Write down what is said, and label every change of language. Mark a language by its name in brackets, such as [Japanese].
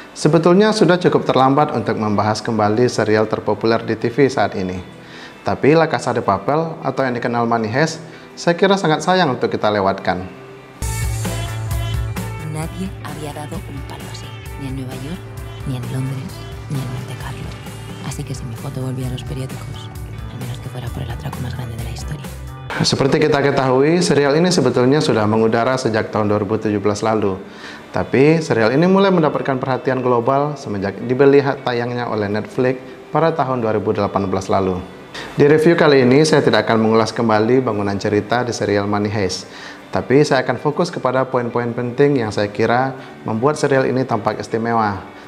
[Indonesian] Sebetulnya sudah cukup terlambat untuk membahas kembali serial terpopuler di TV saat ini. Tapi La Casa de Papel atau yang dikenal Money Heist, saya kira sangat sayang untuk kita lewatkan. [Spanish] Nadie había dado un palo así, ni en Nueva York, ni en Londres, ni en Monte Carlo. Así que si mi foto volvía a los periódicos, al menos que fuera por el atraco más grande de la historia. [Indonesian] Seperti kita ketahui, serial ini sebetulnya sudah mengudara sejak tahun 2017 lalu. Tapi serial ini mulai mendapatkan perhatian global semenjak dibeli hak tayangnya oleh Netflix pada tahun 2018 lalu. Di review kali ini saya tidak akan mengulas kembali bangunan cerita di serial Money Heist, tapi saya akan fokus kepada poin-poin penting yang saya kira membuat serial ini tampak istimewa.